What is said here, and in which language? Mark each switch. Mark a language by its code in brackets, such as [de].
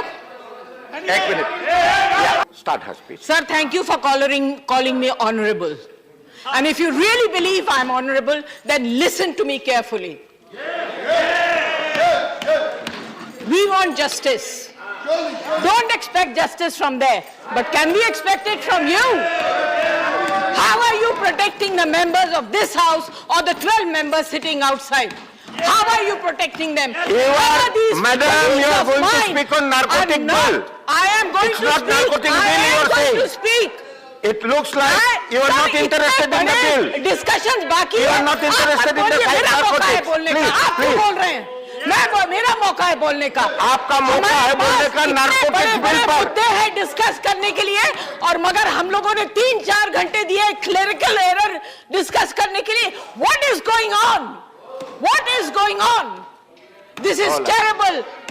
[hi] एक minute, start हर speech. [en] Sir, thank you for calling me honorable. And if you really believe I'm honorable, then listen to me carefully. We want justice. Don't expect justice from there. But can we expect it from you? How are you protecting the members of this house or the 12 members sitting outside? How are you protecting them? Madam, you are going to speak on narcotic bill. I am going to speak. It's not narcotic bill you are saying. To speak. It looks like you are not interested in the bill. [hi] Discussions बाकी [en] You are not interested in the narcotics. [hi] आप क्यों बोल रहे हैं? मेरा मौका है बोलने का। आपका मौका है बोलने का नारकोटिक्स बिल पर। मुद्दे हैं डिस्कस करने के लिए और मगर हम लोगों ने 3-4 घंटे दिए क्लेरिकल एरर डिस्कस करने के लिए। [en] What is going on? What is going on? This is terrible.